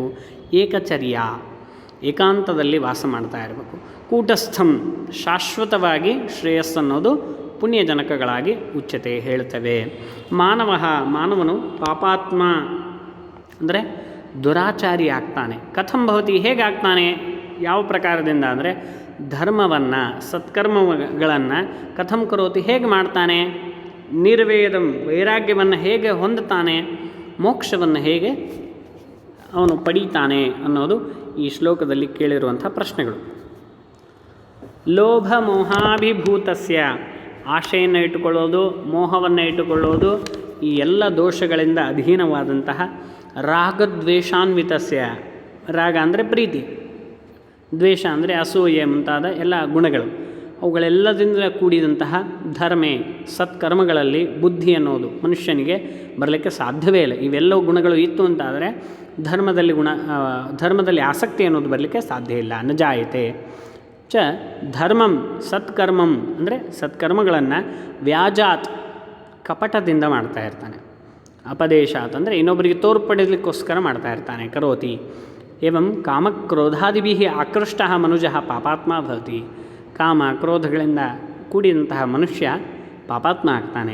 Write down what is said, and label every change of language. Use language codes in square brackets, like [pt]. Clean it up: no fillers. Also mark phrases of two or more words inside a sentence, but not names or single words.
[kn] ಏಕಚರ್ಯ ಏಕಾಂತದಲ್ಲಿ ವಾಸ ಮಾಡ್ತಾ ಇರಬೇಕು. ಕೂಟಸ್ಥಂ ಶಾಶ್ವತವಾಗಿ ಶ್ರೇಯಸ್ಸನ್ನೋದು ಪುಣ್ಯಜನಕಗಳಾಗಿ ಉಚ್ಯತೆ ಹೇಳ್ತವೆ. ಮಾನವನು ಪಾಪಾತ್ಮ ಅಂದರೆ ದುರಾಚಾರಿ ಆಗ್ತಾನೆ. [sa] ಕಥಂ ಭವತಿ, [kn] ಹೇಗಾಗ್ತಾನೆ, ಯಾವ ಪ್ರಕಾರದಿಂದ ಅಂದರೆ ಧರ್ಮವನ್ನು ಸತ್ಕರ್ಮಗಳನ್ನು [sa] ಕಥಂ ಕರೋತಿ, [kn] ಹೇಗೆ ಮಾಡ್ತಾನೆ. ನಿರ್ವೇದಂ ವೈರಾಗ್ಯವನ್ನು ಹೇಗೆ ಹೊಂದುತ್ತಾನೆ. ಮೋಕ್ಷವನ್ನು ಹೇಗೆ ಅವನು ಪಡೀತಾನೆ ಅನ್ನೋದು ಈ ಶ್ಲೋಕದಲ್ಲಿ ಕೇಳಿರುವಂಥ ಪ್ರಶ್ನೆಗಳು. [sa] ಲೋಭ ಮೋಹಾಭಿಭೂತಸ್ಯ [kn] ಆಶೆಯನ್ನು ಇಟ್ಟುಕೊಳ್ಳೋದು, ಮೋಹವನ್ನು ಇಟ್ಟುಕೊಳ್ಳೋದು, ಈ ಎಲ್ಲ ದೋಷಗಳಿಂದ ಅಧೀನವಾದಂತಹ ರಾಗದ್ವೇಷಾನ್ವಿತಸ್ಯ, ರಾಗ ಅಂದರೆ ಪ್ರೀತಿ, ದ್ವೇಷ ಅಂದರೆ ಅಸೂಯೆ ಮುಂತಾದ ಎಲ್ಲ ಗುಣಗಳು. ಅವುಗಳೆಲ್ಲದಿಂದ ಕೂಡಿದಂತಹ ಧರ್ಮೇ ಸತ್ಕರ್ಮಗಳಲ್ಲಿ ಬುದ್ಧಿ ಅನ್ನೋದು ಮನುಷ್ಯನಿಗೆ ಬರಲಿಕ್ಕೆ ಸಾಧ್ಯವೇ ಇಲ್ಲ. ಇವೆಲ್ಲವೂ ಗುಣಗಳು ಇತ್ತು ಅಂತಾದರೆ ಧರ್ಮದಲ್ಲಿ ಆಸಕ್ತಿ ಅನ್ನೋದು ಬರಲಿಕ್ಕೆ ಸಾಧ್ಯ ಇಲ್ಲ. [sa] ನ ಜಾಯತೆ ಚ ಧರ್ಮಂ ಸತ್ಕರ್ಮಂ [kn] ಅಂದರೆ ಸತ್ಕರ್ಮಗಳನ್ನು ವ್ಯಾಜಾತ್ ಕಪಟದಿಂದ ಮಾಡ್ತಾ ಇರ್ತಾನೆ. ಅಪದೇಶಾತ್ ಅಂದರೆ ಇನ್ನೊಬ್ಬರಿಗೆ ತೋರ್ಪಡಿಸಲಿಕ್ಕೋಸ್ಕರ ಮಾಡ್ತಾ ಇರ್ತಾನೆ. [sa] ಕರೋತಿ ಏವಂ ಕಾಮಕ್ರೋಧಾದಿಭಿ ಆಕೃಷ್ಟ ಮನುಜ ಪಾಪಾತ್ಮ ಭವತಿ. [kn] ಕಾಮ ಕ್ರೋಧಗಳಿಂದ ಕೂಡಿದಂತಹ ಮನುಷ್ಯ ಪಾಪಾತ್ಮ ಆಗ್ತಾನೆ.